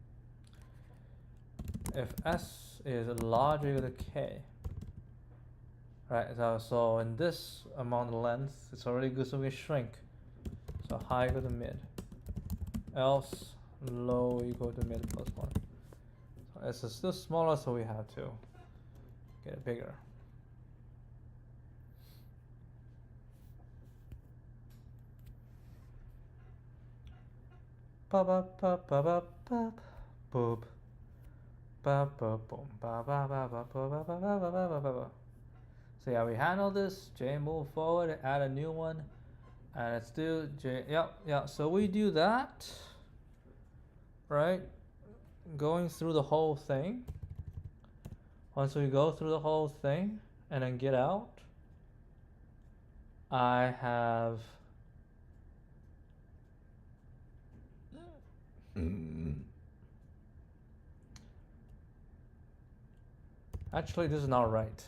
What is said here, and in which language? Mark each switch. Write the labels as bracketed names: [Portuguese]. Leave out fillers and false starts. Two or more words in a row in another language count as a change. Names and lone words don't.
[English] If s is larger equal to k, right? So in this amount of length, it's already good, so we shrink. So high equal to mid, else low equal to mid plus 1. So s is still smaller, so we have to get it bigger. Ba ba ba ba ba ba boop. Ba ba boom ba ba ba ba ba ba ba ba ba ba ba ba. So yeah, we handle this. J move forward, add a new one, and it's still J. Yeah. So we do that, right? Going through the whole thing. Once we go through the whole thing and then get out, I have actually this is not right.